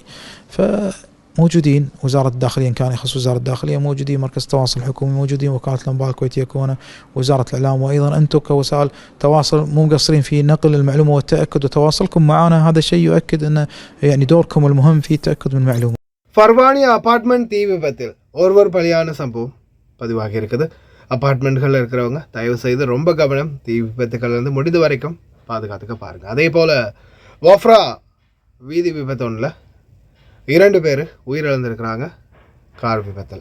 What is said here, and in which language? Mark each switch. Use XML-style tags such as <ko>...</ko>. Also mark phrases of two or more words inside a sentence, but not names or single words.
<ar>فموجودين وزارة الداخلية، إن كان يخص وزارة الداخلية موجودين، مركز التواصل الحكومي موجودين، وكالة الأنباء الكويتية كونا، وزارة الإعلام، وأيضا أنتم كوسائل تواصل مو مقصرين في نقل المعلومة والتأكد، وتواصلكم معنا هذا الشيء يؤكد أن يعني دوركم المهم في التأكد من المعلومة.</ar> <ta>ஃபர்வானியா அபார்ட்மெண்ட் தீ விபத்தில் ஒருவர் பலியான சம்பவம் பதிவாகி இருக்குது. அபார்ட்மெண்ட்களில் இருக்கிறவங்க தயவு செய்து ரொம்ப கவனம், தீ விபத்துக்கள்லேருந்து முடிந்த வரைக்கும் பாதுகாத்துக்க பாருங்கள். அதே போல் வாஃப்ரா வீதி விபத்து ஒன்றில் 2 பேர் உயிரிழந்திருக்கிறாங்க கார் விபத்தில்.</ta>